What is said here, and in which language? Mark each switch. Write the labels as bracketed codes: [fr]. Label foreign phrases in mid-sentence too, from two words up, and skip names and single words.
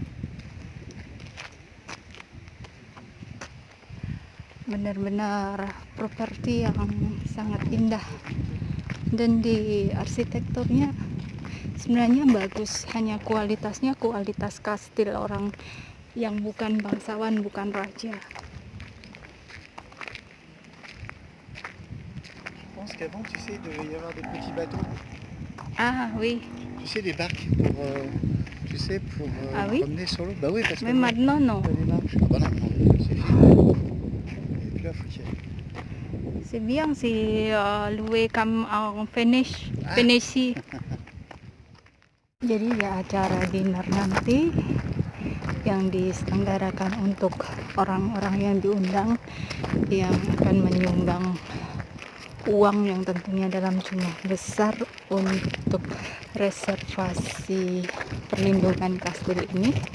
[id] Benar-benar properti yang sangat indah, dan di arsitekturnya sebenarnya bagus, hanya kualitasnya kualitas kastil orang yang bukan bangsawan, bukan raja. [fr] Je pense qu'avant, tu sais, il devait y avoir des petits bateaux. Ah oui, Tu sais, des barques pour, tu sais, pour Ah oui promener sur l'eau. Bah oui, parce que mais maintenant non. t'as des marches. Ah bah non, non, c'est fini. Et puis là, faut qu'il y aille. C'est bien si louer comme en Venesi. [id] Jadi ya acara dinner nanti yang diselenggarakan untuk orang-orang yang diundang, yang akan menyumbang uang yang tentunya dalam jumlah besar untuk reservasi perlindungan kastil ini.